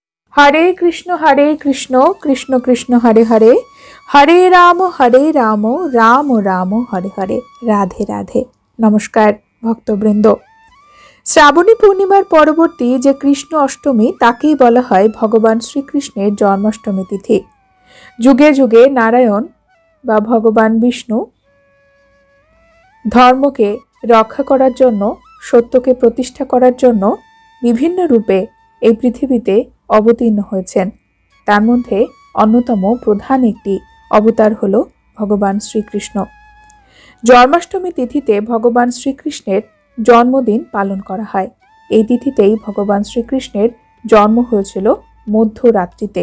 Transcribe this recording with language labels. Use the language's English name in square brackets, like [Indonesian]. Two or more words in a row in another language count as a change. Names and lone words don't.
[Sanskrit] हरे कृष्ण कृष्ण कृष्ण हरे हरे, हरे राम राम राम हरे हरे। [Bangla] রাধে রাধে। নমস্কার ভক্তবৃন্দ। শ্রাবণী পূর্ণিমার পরবর্তী যে কৃষ্ণ অষ্টমী তাকেই বলা হয় ভগবান শ্রীকৃষ্ণের জন্মাষ্টমী তিথি। যুগে যুগে নারায়ণ বা ভগবান বিষ্ণু ধর্মকে রক্ষা করার জন্য, সত্যকে প্রতিষ্ঠা করার জন্য বিভিন্ন রূপে এই পৃথিবীতে অবতীর্ণ হয়েছেন। তার মধ্যে অন্যতম প্রধান একটি অবতার হলো ভগবান শ্রীকৃষ্ণ। জন্মাষ্টমী তিথিতে ভগবান শ্রীকৃষ্ণের জন্মদিন পালন করা হয়। এই তিথিতেই ভগবান শ্রীকৃষ্ণের জন্ম হয়েছিল মধ্যরাত্রিতে।